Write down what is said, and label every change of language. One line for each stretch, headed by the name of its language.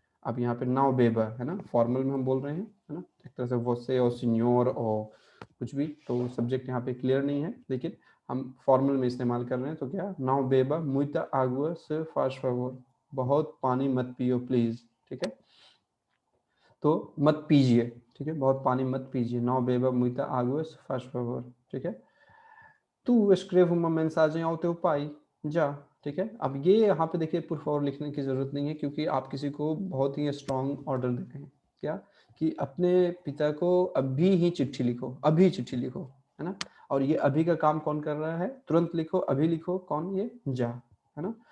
Hindi: अब यहाँ पे
Portuguese: नाउ बेबा
Hindi: है ना, फॉर्मल में हम बोल रहे हैं, है ना, एक तरह से वोसे और सीनियोर और कुछ भी, तो सब्जेक्ट यहाँ पे क्लियर नहीं है, लेकिन हम फॉर्मल में इस्तेमाल कर रहे हैं, तो क्या,
Portuguese: नाउ बेबा मुइता आगुआ
Hindi: से फास्ट फॉरवर्ड, बहुत पानी मत पियो प्लीज, ठीक है, तो मत पीजिए, ठीक है, बहुत पानी मत पीजिए, नाउ बेबा मुइता आगुआ से फास्ट फॉरवर्ड, ठीक है।
Portuguese: तू escreve uma mensagem ao teu pai
Hindi: जा,
Portuguese: ठीक है।
Hindi: अब ये यहाँ पे देखिए पुट फॉरवर्ड लिखने की जरूरत नहीं है, क्योंकि आप किसी को बहुत ही स्ट्रॉन्ग ऑर्डर दे रहे हैं, क्या, कि अपने पिता को अभी ही चिट्ठी लिखो, अभी चिट्ठी लिखो, है ना। और ये अभी का काम कौन कर रहा है, तुरंत लिखो, अभी लिखो, कौन, ये जा, है ना।